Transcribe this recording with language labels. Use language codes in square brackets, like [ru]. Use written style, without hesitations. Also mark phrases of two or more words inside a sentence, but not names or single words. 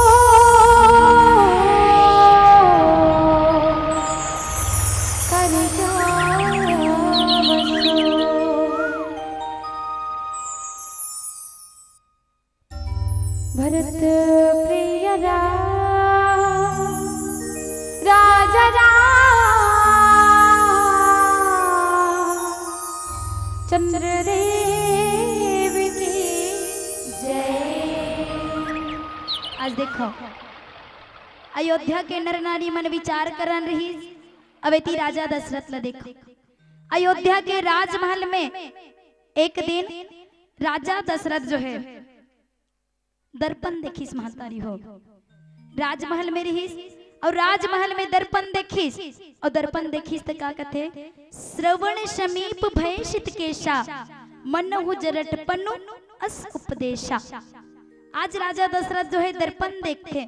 [hne] कर भरत प्रिय राजा चंद्रदेव की जय। आज देखो अयोध्या के नर नारी मन विचार करन रही। अब एती राजा दशरथ ला देखो अयोध्या के राजमहल में एक दिन राजा दशरथ जो है दर्पण देखिस महतारी हो। राजमहल में रहीस और राजमहल में दर्पण देखिस और दर्पण देखिस तो का कथे [awa] श्रवण समीप भयसित केशा मनहु जरट पनु अस उपदेशा। [hne] आज राजा दशरथ जो है दर्पण देखते।